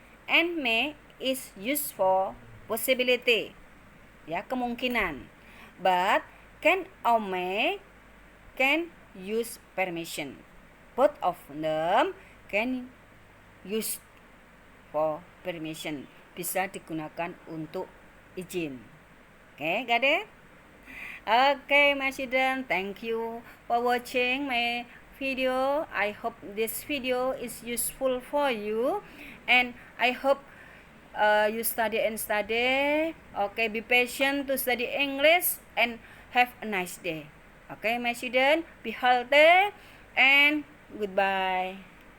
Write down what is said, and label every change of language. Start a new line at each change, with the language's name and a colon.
English: And may is used for possibility,
Indonesian: ya, kemungkinan.
English: But can or may can use permission. Both of them can use for permission.
Indonesian: Bisa digunakan untuk izin.
English: Okay, got it? Okay, my student, thank you for watching my video. I hope this video is useful for you, and I hope you study. Okay, be patient to study English and have a nice day. Okay, my student, be healthy and goodbye.